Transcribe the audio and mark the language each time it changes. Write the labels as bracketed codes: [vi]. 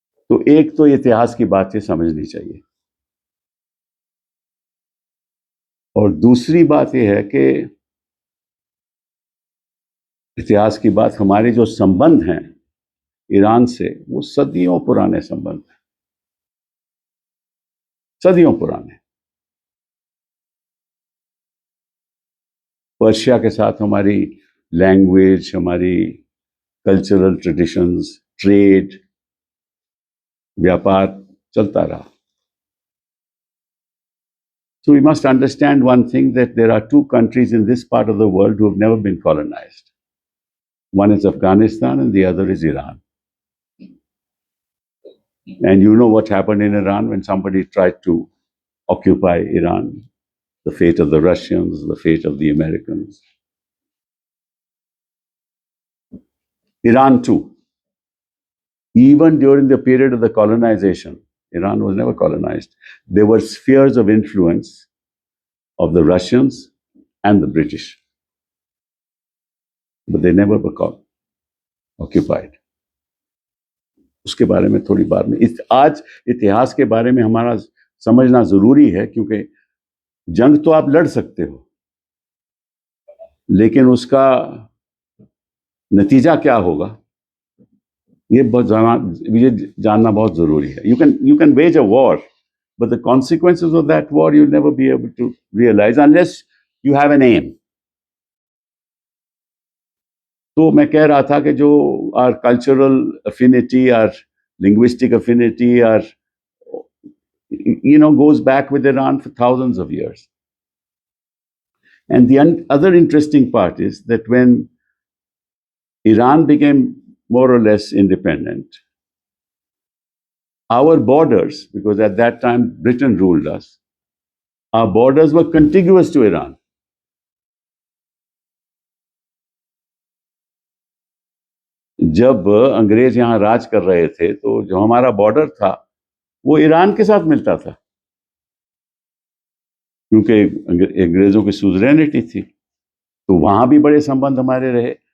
[hi] तो एक तो इतिहास की बातें समझनी चाहिए, और दूसरी बात यह है कि इतिहास की बात, हमारे जो संबंध हैं ईरान से, वो सदियों पुराने संबंध हैं, सदियों पुराने। पर्शिया के साथ हमारी लैंग्वेज, हमारी कल्चरल ट्रेडिशंस, ट्रेड, व्यापार चलता रहा। [en] So we must understand one thing, that there are two countries in this part of the world who have never been colonized. One is Afghanistan and the other is Iran. And you know what happened in Iran when somebody tried to occupy Iran, the fate of the Russians, the fate of the Americans. Iran too. Even during the period of the colonization, Iran was never colonized. There were spheres of influence of the Russians and the British, but they never were occupied. [hi] उसके बारे में थोड़ी बात में, आज इतिहास के बारे में हमारा समझना जरूरी है, क्योंकि जंग तो आप लड़ सकते हो, लेकिन उसका नतीजा क्या होगा ये जानना बहुत जरूरी है। [en] You can wage a war, but the consequences of that war you'll never be able to realize unless you have an aim. [hi] तो मैं कह रहा था कि जो [en] our cultural affinity, our linguistic affinity, our goes back with Iran for thousands of years. And the other interesting part is that when Iran became more or less independent, our borders, because at that time Britain ruled us, our borders were contiguous to Iran. [hi] जब अंग्रेज यहाँ राज कर रहे थे, तो जो हमारा border था वो ईरान के साथ मिलता था, क्योंकि अंग्रेजों की सुजरेनिटी थी, तो वहां भी बड़े संबंध हमारे रहे।